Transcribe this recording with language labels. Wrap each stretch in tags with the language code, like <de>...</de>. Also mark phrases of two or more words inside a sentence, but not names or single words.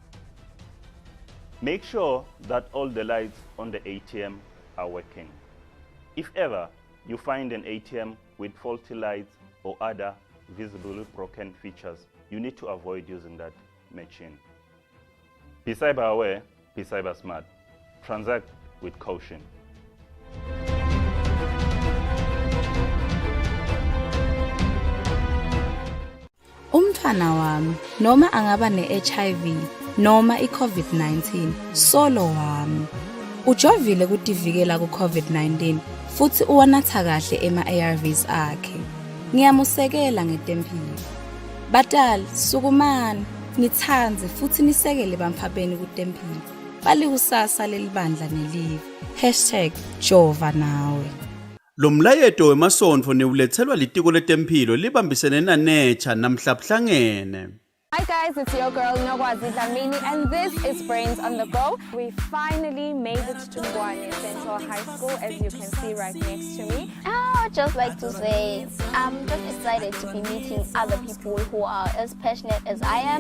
<en>Make sure that all the lights on the ATM are working. If ever you find an ATM with faulty lights or other visibly broken features, you need to avoid using that machine. Be cyber aware, be cyber smart. Transact with caution.</en> <ss>Umntwana wami noma angaba ne-HIV noma i-COVID-19 solo wami. Ujovile kutivikela ku-COVID-19 futhi uwanatha kahle ema-ARVs akhe. Ngiyamusekela ngetempile. Batali, sukumani, nithanze futhi nisekele bamphapeni kutempile. Balikusasa lelibandla nelive. #Jova nawe. Lo mlayeto wemasonto neulethelwa litiko letempilo libambisene naNecha namhla buhlangene.</ss> <en>Hi guys, it's your girl Nogwazi Dlamini and this is Brains on the Go. We finally made it to Ngwane Central High School, as you can see right next to me. I would just like to say I'm just excited to be meeting other people who are as passionate as I am.</en>